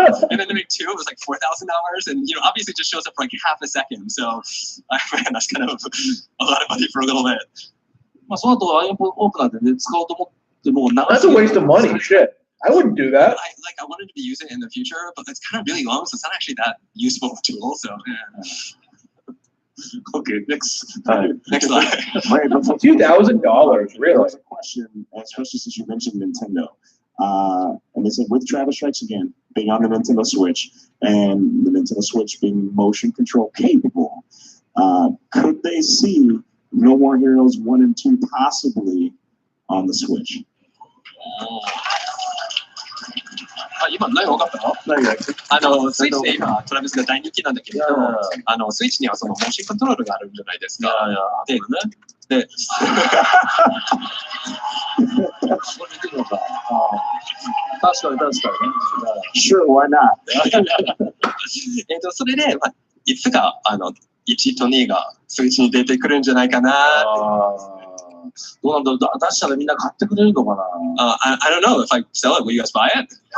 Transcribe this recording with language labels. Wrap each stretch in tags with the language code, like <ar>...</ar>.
<en>And then to make two, it was like $4,000. And you know, obviously it just shows up for like half a second. So man, that's kind of a lot of money for a little bit.</en> <ja>まあその後ワインオープナーでね、使おうと思っても長</ja> <en>That's a waste of money. Shit. I wouldn't do that. I wanted to use it in the future, but it's kind of really long, so it's not actually that useful of a tool. So yeah. Okay, next. Next slide. Right, but $2,000, really? There's a question, especially since you mentioned Nintendo. And they said with Travis Strikes Again being on the Nintendo Switch and the Nintendo Switch being motion control capable, could they see No More Heroes 1 and 2 possibly on the Switch?</en> <ja>今何が分かったの？スイッチで今トラビスが大人気なんだけれど、スイッチにはそのモーションコントロールがあるんじゃないですか。で、確かにね。</ja> <en>Sure, why not?</en> <ja>それで、いつか1と2がスイッチに出てくるんじゃないかな。どうなんだろう、出したらみんな買ってくれるのかな。</ja> <en>I don't know if I sell it. Will you guys buy it?</en>